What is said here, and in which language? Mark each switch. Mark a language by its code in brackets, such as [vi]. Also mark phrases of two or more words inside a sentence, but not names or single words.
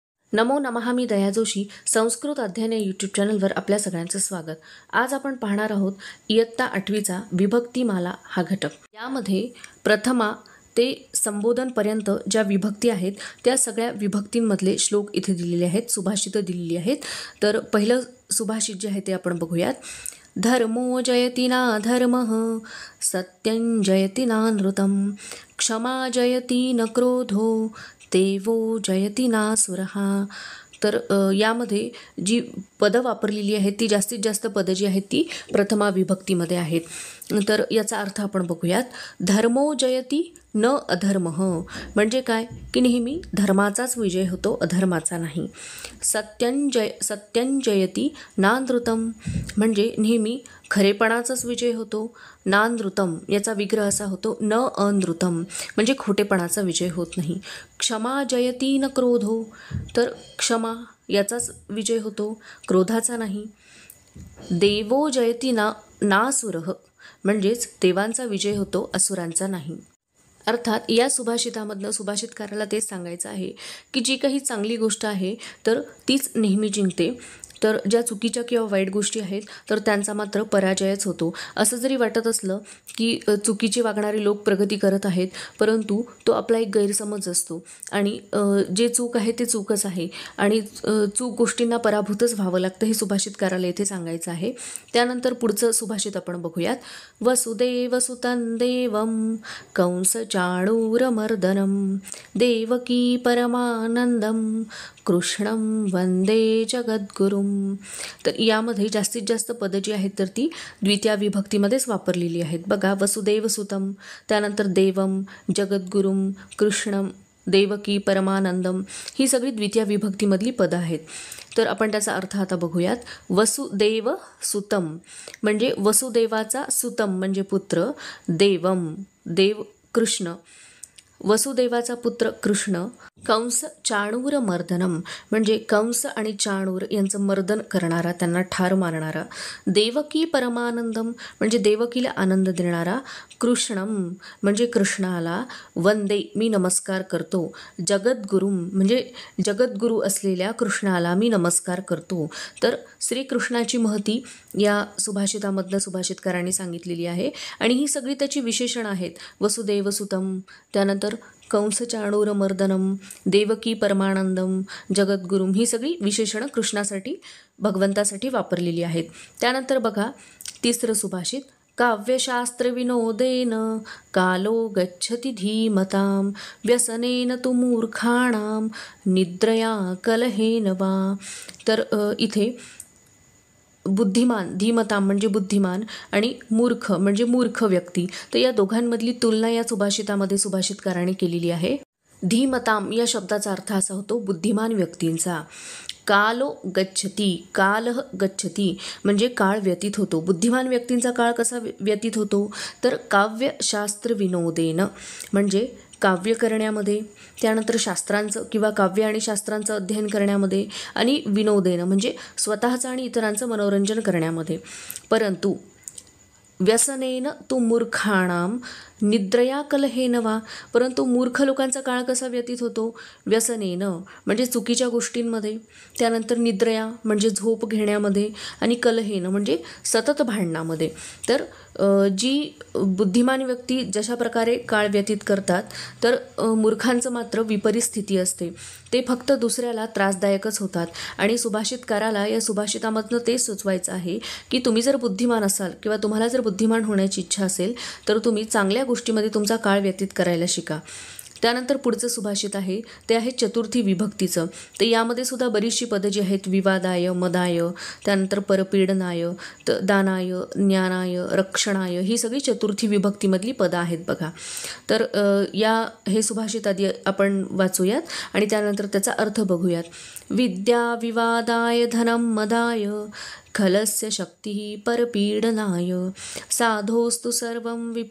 [sa] नमो नमः. [mr] मी दया जोशी. संस्कृत अध्ययन या यूट्यूब चॅनलवर आपल्या सगळ्यांचं स्वागत. आज आपण पाहणार आहोत इयत्ता 8वीचा विभक्तीमाला हा घटक. यामध्ये प्रथमा ते संबोधनपर्यंत ज्या विभक्ती आहेत त्या सगळ्या विभक्तींमधले श्लोक इथे दिलेले आहेत, सुभाषितं दिलेली आहेत. तर पहिलं सुभाषित जे आहे ते आपण बघूयात. [sa] धर्मो जयति नाधर्मः, सत्यं जयति नानृतं, क्षमा जयति न क्रोधो, देवो जयति नासुरः. [mr] तर यामध्ये जी पदं वापरलेली आहेत ती जास्तीत जास्त पदं जी आहेत ती प्रथमा विभक्तीमध्ये आहेत. तर याचा अर्थ आपण बघूयात. [sa] धर्मो जयति न अधर्मः [mr] म्हणजे काय की नेहमी धर्माचाच विजय होतो, अधर्माचा नाही. [sa] सत्यं जयति नानृतं [mr] म्हणजे नेहमी खरेपणाचाच विजय होतो. नानृतं याचा विग्रह असा होतो [sa] न अनृतं [mr] म्हणजे खोटेपणाचा विजय होत नाही. [sa] क्षमा जयति न क्रोधो [mr] तर क्षमा याचाच विजय होतो, क्रोधाचा नाही. [sa] देवो जयति नासुरः [mr] म्हणजेच देवांचा विजय होतो, असुरांचा नाही. अर्थात या सुभाषितामधनं सुभाषितकाराला तेच सांगायचं आहे की जी काही चांगली गोष्ट आहे तर तीच नेहमी जिंकते, तर ज्या चुकीच्या किंवा वाईट गोष्टी आहेत तर त्यांचा मात्र पराजयच होतो. असं जरी वाटत असलं की चुकीचे वागणारे लोक प्रगती करत आहेत, परंतु तो आपला एक गैरसमज असतो आणि जे चूक आहे ते चूकच आहे आणि चूक गोष्टींना पराभूतच व्हावं लागतं, हे सुभाषितकाराला इथे सांगायचं आहे. त्यानंतर पुढचं सुभाषित आपण बघूयात. [sa] वसुदेवसुतं देवं कंसचाणूरमर्दनं, देवकी परमानंदं, कृष्णं वंदे जगद्गुरुं. [mr] तर यामध्ये जास्तीत जास्त पदं जी आहेत तर ती द्वितीय विभक्तीमध्येच वापरलेली आहेत. बघा, वसुदेवसुतं, त्यानंतर [sa] देवं, जगद्गुरुं, कृष्णं, देवकी परमानंदम [mr] ही सगळी द्वितीय विभक्तीमधली पदं आहेत. तर आपण त्याचा अर्थ आता बघूयात. [sa] वसुदेव सुतम [mr] म्हणजे वसुदेवाचा, सुतम म्हणजे पुत्र, देवम देव कृष्ण, वसुदेवाचा पुत्र कृष्ण, [sa] कंस चाणूर मर्दनम [mr] म्हणजे कंस आणि चाणूर यांचं मर्दन करणारा, त्यांना ठार मारणारा. [sa] देवकी परमानंदम [mr] म्हणजे देवकीला आनंद देणारा. कृष्णम म्हणजे कृष्णाला. वंदे मी नमस्कार करतो. जगद्गुरुम म्हणजे जगद्गुरू असलेल्या कृष्णाला मी नमस्कार करतो. तर श्रीकृष्णाची महती या सुभाषितामधनं सुभाषितकारांनी सांगितलेली आहे आणि ही सगळी त्याची विशेषणं आहेत. वसुदेवसुतम, त्यानंतर [sa] कंसचाणूरमर्दनम, देवकी परमानंदम, जगद्गुरुम [mr] ही सगळी विशेषणं कृष्णासाठी, भगवंतासाठी वापरलेली आहेत. त्यानंतर बघा तिसरं सुभाषित. [sa] काव्यशास्त्रविनोदेन कालो गच्छति धीमतां, व्यसनेन तु मूर्खाणां, निद्रया कलहेन वा. [mr] तर इथे बुद्धिमान, धीमताम म्हणजे बुद्धिमान आणि मूर्ख म्हणजे मूर्ख व्यक्ती, तर या दोघांमधली तुलना या सुभाषितामध्ये सुभाषितकाराने केलेली आहे. धीमताम या शब्दाचा अर्थ असा होतो बुद्धिमान व्यक्तींचा. [sa] कालो गच्छति, कालः गच्छति [mr] म्हणजे काळ व्यतीत होतो. बुद्धिमान व्यक्तींचा काळ कसा व्यतीत होतो तर [sa] काव्यशास्त्र विनोदेन [mr] म्हणजे काव्य करण्यामध्ये, त्यानंतर शास्त्रांचं किंवा काव्य आणि शास्त्रांचं अध्ययन करण्यामध्ये, आणि विनोदेन म्हणजे स्वतःचं आणि इतरांचं मनोरंजन करण्यामध्ये. परंतु [sa] व्यसनेन तु मूर्खाणाम, निद्रया कलहेन वा [mr] परंतु मूर्ख लोकांचा काळ कसा व्यतीत होतो. व्यसनेन म्हणजे चुकीच्या गोष्टींमध्ये, त्यानंतर निद्रया म्हणजे झोप घेण्यामध्ये, आणि कलहेन म्हणजे सतत भांडणामध्ये. तर जी बुद्धिमान व्यक्ती जशा प्रकारे काळ व्यतीत करतात तर मूर्खांचं मात्र विपरीत स्थिती असते, ते फक्त दुसऱ्याला त्रासदायकच होतात. आणि सुभाषितकाराला या सुभाषितामधनं तेच सुचवायचं आहे की तुम्ही जर बुद्धिमान असाल किंवा तुम्हाला जर बुद्धिमान होण्याची इच्छा असेल तर तुम्ही चांगल्या गोष्टीमध्ये तुमचा काळ व्यतीत करायला शिका. त्यानंतर पुढचं सुभाषित आहे ते आहे चतुर्थी विभक्तीचं. तर यामध्ये सुद्धा बरीचशी पदं जी आहेत, [sa] विवादाय, मदाय, [mr] त्यानंतर [sa] परपीडनाय, दानाय, ज्ञानाय, रक्षणाय [mr] ही सगळी चतुर्थी विभक्तीमधली पदं आहेत बघा. तर हे सुभाषित आधी आपण वाचूयात आणि त्यानंतर त्याचा अर्थ बघूयात. [sa] विद्या विवादाय धनं मदाय, खलस्य शक्तिः परपीडनाय, साधोस्तु सर्वं